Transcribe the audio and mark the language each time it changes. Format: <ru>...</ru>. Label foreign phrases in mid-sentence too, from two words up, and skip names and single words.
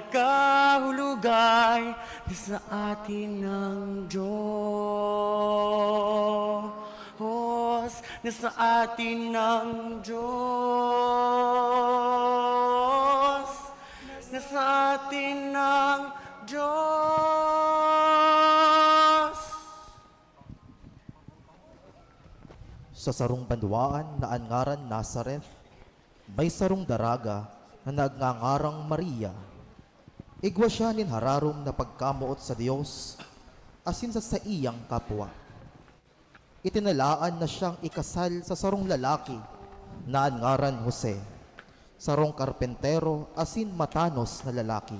<bik>Kahulugay na sa atin ng Diyos, na sa atin ng Diyos, na sa atin ng Diyos. Sa sarong banwaan na angaran Nazareth, may sarong daraga na nagngangarang Maria. Igwa siya nin hararom na pagkamuot sa Diyos, asin sa iyang kapwa. Itinalaan na siyang ikasal sa sarong lalaki na angaran Jose, sarong karpentero asin matanos na lalaki.</bik>